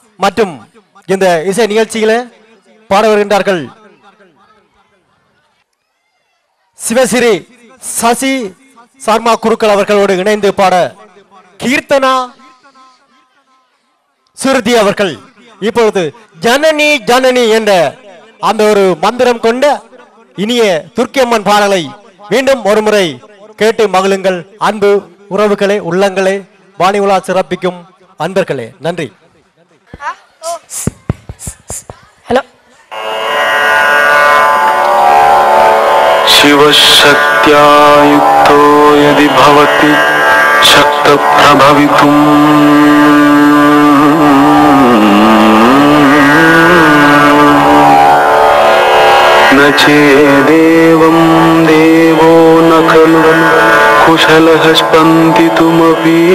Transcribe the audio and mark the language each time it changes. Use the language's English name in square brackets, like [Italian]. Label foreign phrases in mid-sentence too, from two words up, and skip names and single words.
[Tamil] மற்றும் இந்த இசை நிகழ்ச்சியில பாட வருகின்றார்கள் சிவசிறி சசி சர்மா குருக்கள் அவர்களோடு இணைந்து பாட கீர்த்தனா சுருதி அவர்கள் இப்பொழுது ஜனனி ஜனனி என்ற அந்த ஒரு மந்திரம் கொண்ட இனிய துர்க்கியம்மன் பாடலை மீண்டும் ஒருமுறை கேட்டு மகிழுங்கள். அன்பு உறவுகளே, உள்ளங்களே, வாணி உலா சிறப்பிக்கும் அன்பர்களே, நன்றி. ஹலோ. [Sanskrit] शिवशक्त्यायुक्तो यदि भवति शक्तप्रभवितुम् न चेदेवं देवो न खलु कुशलः स्पन्दितुमपि